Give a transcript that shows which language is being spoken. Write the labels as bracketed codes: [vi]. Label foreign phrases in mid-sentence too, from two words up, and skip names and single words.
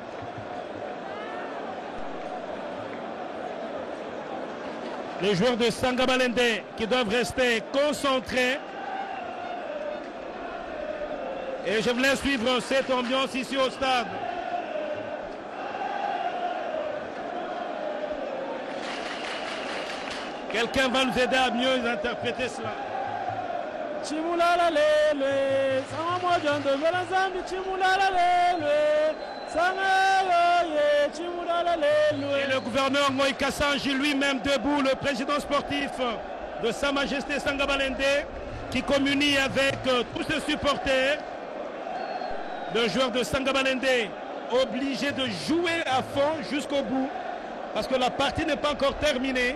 [fr] Les joueurs de Sanga Balende qui doivent rester concentrés. Et je voulais suivre cette ambiance ici au stade. Quelqu'un va nous aider à mieux interpréter cela. [lua] Chimulala lelwe, sama moja ndovela zambi chimulala lelwe, sama yoye chimulala lelwe. [fr] Et le gouverneur Moïse Kassanji lui-même debout, le président sportif de Sa Majesté Sanga Balende, qui communie avec tous ses supporters. Le joueur de Sanga Balende obligé de jouer à fond jusqu'au bout, parce que la partie n'est pas encore terminée.